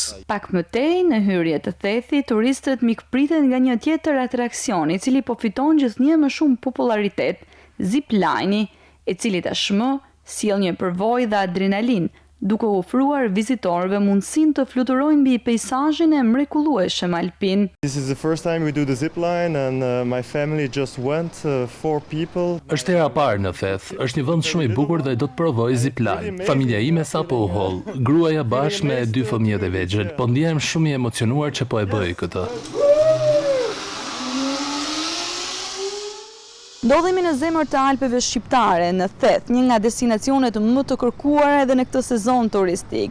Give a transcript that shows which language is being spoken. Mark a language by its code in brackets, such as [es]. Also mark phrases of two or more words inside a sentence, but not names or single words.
[sq] Pak më tej, në hyrje të thethit, turistët mikpriten nga një tjetër atraksion, i cili po fiton gjithnjë më shumë popularitet, zipline-i, i cili tashmë sjell një përvojë dhe adrenalin, duke ofruar vizitorëve mundësinë të fluturojnë mbi peizazhin e mrekullueshëm alpin. [en] This is the first time we do the zip line and my family just went, 4 people. [sq] Është hera e parë në Theth, është një vend shumë i bukur dhe do të provoj [en] zip line. [sq] Familja ime sapo u holl, gruaja bashkë me 2 fëmijët e vegjël, po ndihem shumë i emocionuar që po e bëj këtë. Ndodhemi në zemër të Alpeve shqiptare, në Theth, një nga destinacionet më të kërkuara edhe në këtë sezon turistik.